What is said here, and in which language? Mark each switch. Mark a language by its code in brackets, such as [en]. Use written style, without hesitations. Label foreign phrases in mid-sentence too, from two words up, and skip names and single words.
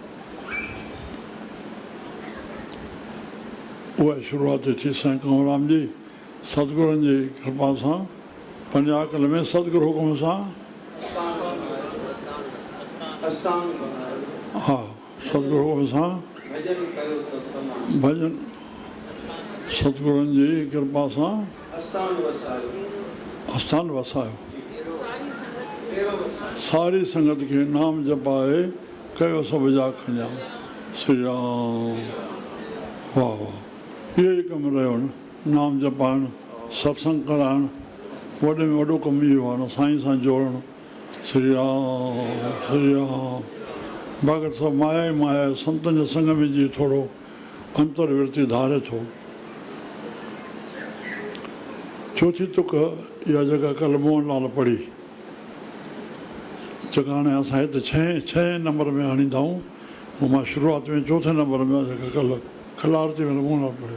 [sd] उहा शुरूआति थी साईं कंवरराम जी सतगुरुनि जी कृपा सां, पंजाकल में सतगुरू हुकुम सां, हा सतगुरू हुकुम सां भॼन, सतगुरुनि जी कृपा सां आस्थान वसायो। सारी संगत खे नाम जपाए कयो सभु जा खञा। श्री राम, वाह वाह। इहो ई कमु रहियो न, नाम जपाइणु, सत्संग कराइणु, वॾे में वॾो कमु इहो आहे न, साईं सां जोड़णु। श्री राम, श्री राम। भगत सभु माया ई माया, संतनि जे संग में जी थोरो अंतर्वृत्ति धारे थो। चौथी तुक इहा जेका कल्ह मोहनलाल पढ़ी, जेका हाणे असां हिते 6 नंबर में आणींदा आहियूं, उहो मां शुरूआति में 4 नंबर में जेका कल्ह खलारती में मोहनलाल पढ़ी।